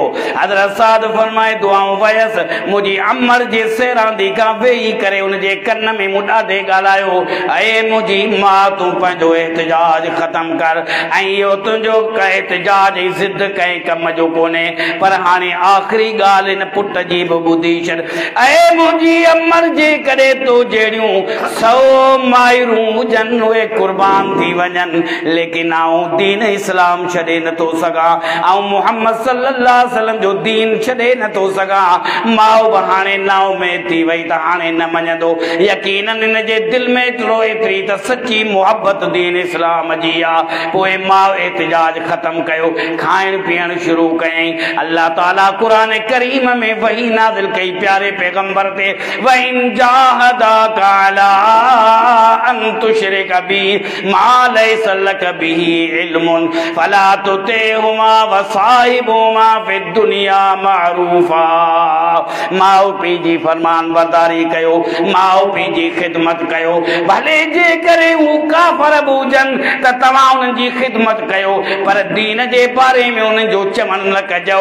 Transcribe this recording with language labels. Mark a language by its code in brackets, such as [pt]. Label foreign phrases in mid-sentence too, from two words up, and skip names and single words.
[sd] हज़रत साद फरमाए दुआऊं वयसि, मुंहिंजी अमर जे रांदी का वेही करे उनजे कन में मूं ॾाढे ॻाल्हायो, ऐं मुंहिंजी माउ तूं पंहिंजो एहतिजाज ख़त्म कर, ऐं इहो तुंहिंजो एहतिजाज जी ज़िद कंहिं कम जो कोन्हे, पर हाणे आख़िरी ॻाल्हि हिन पुट जी बि ॿुधी छॾ। ऐं मुंहिंजी अमर जे करे तो जहिड़ियूं 100 माइरूं हुजनि उहे क़ुर्बान थी वञनि, लेकिन आऊं दीन इस्लाम छॾे नथो सघां, आऊं मुहम्मद [ar] صلى الله عليه وسلم [sd] जो दीन छॾे नथो सघां। माउ बि हाणे नाव में थी वई त हाणे न मञंदो, यकीनन इन जे दिल में एतिरी त सची मोहब्बत दीन इस्लाम जी आहे। पोइ माउ एहतिजाज ख़त्म कयो, खाइण पीअण शुरू कयई। अल्लाह ताला क़ुरान करीम में वही नाज़िल कई प्यारे पैगंबर ते, [ar] وإن جاهداك على أن تشرك بي ما ليس لك به علم فلا تطعهما وصاحبهما في الدنيا معروفا. [sd] माउ पीउ जी फरमा फरमान बरदारी कयो, माउ पीउ जी ख़िदमत कयो, भले जे करे हू काफ़र हुजन त तव्हां उन्हनि जी ख़िदमत कयो, पर दीन जे बारे में उन्हनि जो चवण न कजो।